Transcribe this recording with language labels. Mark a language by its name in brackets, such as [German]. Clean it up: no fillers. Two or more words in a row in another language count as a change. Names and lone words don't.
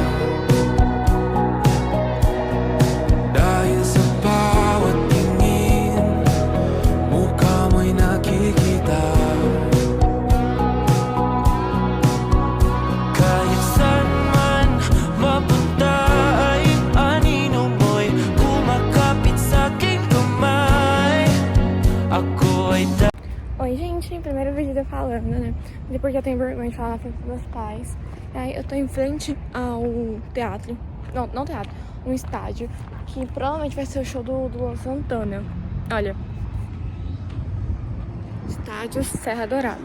[Filipino] Dahil sa bawat tingin, mukha mo'y nakikita. Kahit saan man mapunta ay anino mo'y kumakapit sa aking kamay. Ako ay [Portuguese] Oi, gente, primeiro vídeo falando, né? Mas é porque eu tenho vergonha de falar na frente dos meus pais. Aí eu tô em frente ao teatro. Não teatro, um estádio. Que provavelmente vai ser o show do Luan Santana. Olha. Estádio Serra Dourada.